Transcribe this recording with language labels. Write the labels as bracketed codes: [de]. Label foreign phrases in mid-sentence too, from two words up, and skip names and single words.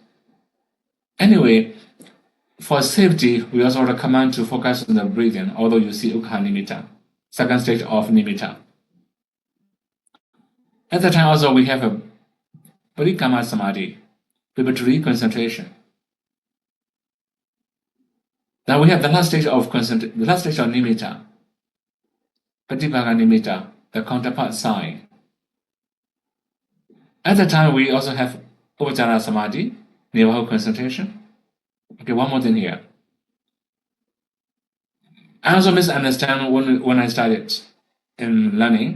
[en] Anyway, for safety, we also recommend to focus on the breathing, although you see [pi] Ugaha nimitta, [en] second stage of nimitta. At the time also we have a [pi] Bodhikama Samadhi, [en] vibratory concentration. Now we have the last stage of nimitta, [pi] Patibhaga nimitta, [en] the counterpart sign. At the time we also have [pi] Upachara Samadhi, [en] neighborhood concentration. Okay, one more thing here. I also misunderstand when I started in learning.